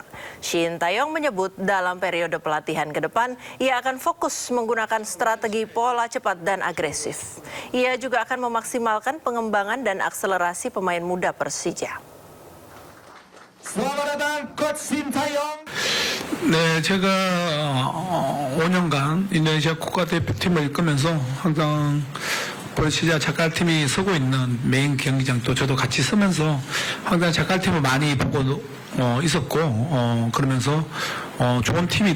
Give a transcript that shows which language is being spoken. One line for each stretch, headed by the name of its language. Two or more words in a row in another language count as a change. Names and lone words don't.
Indonesian: Sintayong menyebut dalam periode pelatihan ke depan, ia akan fokus menggunakan strategi pola cepat dan agresif. Ia juga akan memaksimalkan pengembangan dan akselerasi pemain muda Persija. Selamat datang Coach Sintayong.
Korean: 네, 제가 5년간 인도네시아 국가대표팀을 이끌면서 항상 버시자 자카르팀이 서고 있는 메인 경기장도 저도 같이 서면서 항상 자카르팀을 많이 보고 있었고 그러면서 좋은 팀이다.